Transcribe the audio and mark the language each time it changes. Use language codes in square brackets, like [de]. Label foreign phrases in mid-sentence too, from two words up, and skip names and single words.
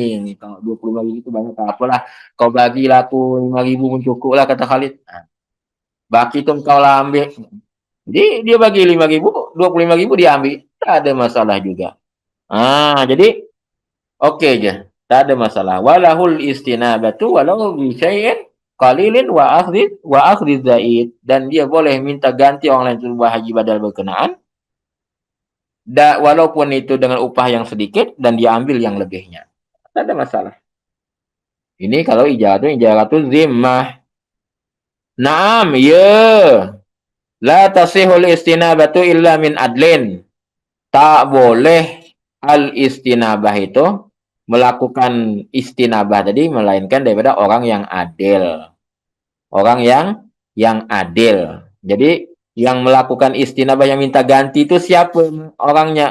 [ms] Ni kalau 25,000 tu banyak, tak apalah. Kau bagilah aku 5,000 pun cukup lah, kata Khalid. Baki tu kau lah ambil. Jadi dia bagi 5,000, 25,000 dia ambil. Tak ada masalah juga. Jadi okey je. Tak ada masalah. [ar] وله الاستنابة ولو بشيء قليل وأخذ زائد, [ms] dan dia boleh minta ganti orang lain untuk buat haji badal berkenaan. Walaupun itu dengan upah yang sedikit dan dia ambil yang lebihnya. Tak ada masalah. Ini kalau ijazah tu zimmah. [ar] Naam, ya. لا تصح الاستنابة إلا من عدل. [ms] Tak boleh al-istinabah itu melakukan istinabah tadi melainkan daripada orang yang adil. Orang yang adil. Jadi yang melakukan istinabah, yang minta ganti itu siapa orangnya?